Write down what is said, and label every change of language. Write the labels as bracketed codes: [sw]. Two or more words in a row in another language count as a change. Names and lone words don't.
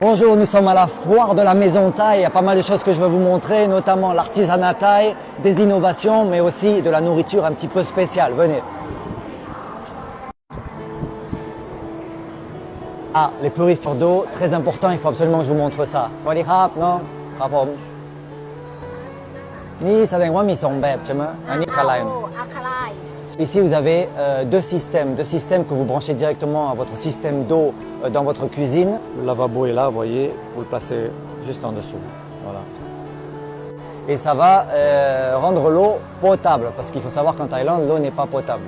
[fr] Bonjour, nous sommes à la foire de la maison thaï. Il y a pas mal de choses que je veux vous montrer, notamment l'artisanat thaï, des innovations, mais aussi de la nourriture un petit peu spéciale. Venez. Ah, les purifères d'eau, très important, il faut absolument que je vous montre ça. [th] สวัสดีครับ, [fr] non? [th] Krapผม นี่แสดงว่ามีสองแบบใช่ไหมอันนี้คาไลน์ [fr] Ici, vous avez deux systèmes que vous branchez directement à votre système d'eau dans votre cuisine. Le lavabo est là, vous voyez, vous le placez juste en dessous. Voilà. Et ça va rendre l'eau potable, parce qu'il faut savoir qu'en Thaïlande, l'eau n'est pas potable.